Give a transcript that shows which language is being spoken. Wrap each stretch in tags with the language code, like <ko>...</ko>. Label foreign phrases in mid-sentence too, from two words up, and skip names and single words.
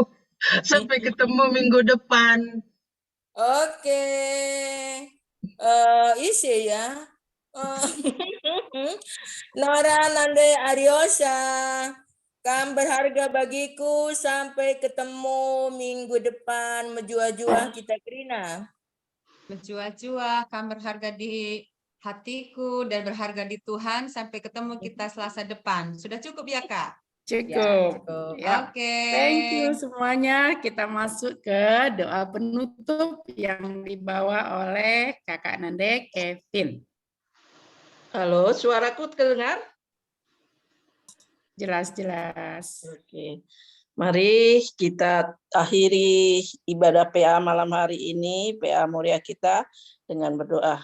<id>Sampai ketemu minggu depan. Oke. Isi ya. Nora Nande Aryosa. Kamu berharga bagiku, sampai ketemu minggu depan.</id> <btx>Menjua-jua kita Krina.</btx> <id>Menjua-jua, kamu berharga di hatiku dan berharga di Tuhan. Sampai ketemu kita Selasa depan. Sudah cukup ya Kak? Cukup. Ya. Oke.</id> <en>Thank you</en> <id>semuanya. Kita masuk ke doa penutup yang dibawa oleh Kakak Nande Kevin. Halo, suaraku terdengar? Jelas-jelas. Oke. Mari kita akhiri ibadah PA malam hari ini, PA Moria kita dengan berdoa.</id>